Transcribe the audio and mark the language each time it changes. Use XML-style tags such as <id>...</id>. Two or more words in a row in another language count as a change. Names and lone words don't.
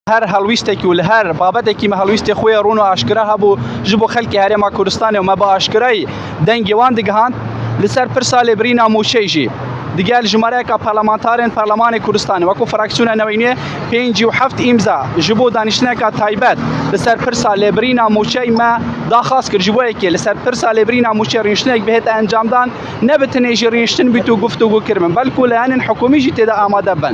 <ku>هر هلویستێکی و لە هەر بابەتێکی مە هەلویستی خۆی ڕوون و ئاشکرا هەبوو ji بۆ خەڵکی هەرێما کوردستانê و me bi aşkirayî dengê wan digihand li ser pirsa lêbirîna Mûçê jî digel jimareyeka parlamentarên Parlemanê Kurdistanê wekû fraksiyona newînê 57 îmza ji bo danîştineka taybet li ser pirsa lêbirîna Mûçê me daxwaz kir ji bo yekê li ser pirsa lêbirîna Mûçê rîniştinek bihête encamdan ne bi tenê jî rîniştin bît û guftûgû kiribin belkû layanên hikûmî jî têde amade bin.</ku>